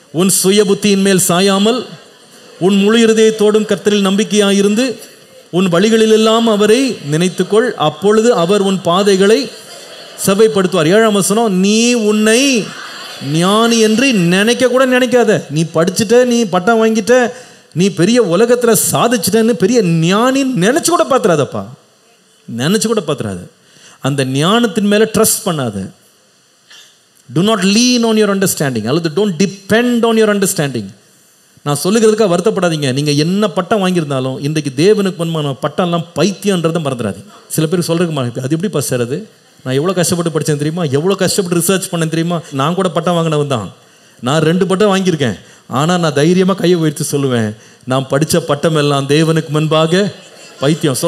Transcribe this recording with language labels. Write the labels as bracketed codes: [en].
[ta] உன் சுய புத்தியின் மேல் சாயாமல் உன் முழு இருதயத்தோடும் கர்த்தரில் நம்பிக்கையாயிருந்து உன் வழிகளில் எல்லாம் அவரை நினைத்துக்கொள், அப்பொழுது அவர் உன் பாதைகளை செவ்வைப்படுத்துவார். 7ஆம் வசனம், நீ உன்னை ஞானி என்று நினைக்க கூட நினைக்காத. நீ படிச்சுட்ட, நீ பட்டம் வாங்கிட்ட, நீ பெரிய உலகத்தில் சாதிச்சிட்டன்னு பெரிய ஞானி நினைச்சு கூட பார்த்துறாதப்பா, நினைச்சு கூட பார்த்துறாத. அந்த ஞானத்தின் மேலே ட்ரஸ்ட் பண்ணாத. [en] Do not lean on your understanding, [ta] அல்லது [en] don't depend on your understanding. [ta] நான் சொல்லுகிறதுக்காக வருத்தப்படாதீங்க. நீங்கள் என்ன பட்டம் வாங்கியிருந்தாலும் இன்றைக்கு தேவனுக்கு முன்பான பட்டம்லாம் பைத்தியன்றதை மறந்துடாதீங்க. சில பேருக்கு சொல்கிறதுக்கு அது எப்படி பசுறது? நான் எவ்வளோ கஷ்டப்பட்டு படித்தேன் தெரியுமா, எவ்வளோ கஷ்டப்பட்டு ரிசர்ச் பண்ணேன் தெரியுமா. நான் கூட பட்டம் வாங்கினவன் தான், நான் 2 பட்டம் வாங்கியிருக்கேன். ஆனால் நான் தைரியமாக கையை உயர்த்தி சொல்லுவேன், நான் படித்த பட்டம் எல்லாம் தேவனுக்கு முன்பாக பைத்தியம்.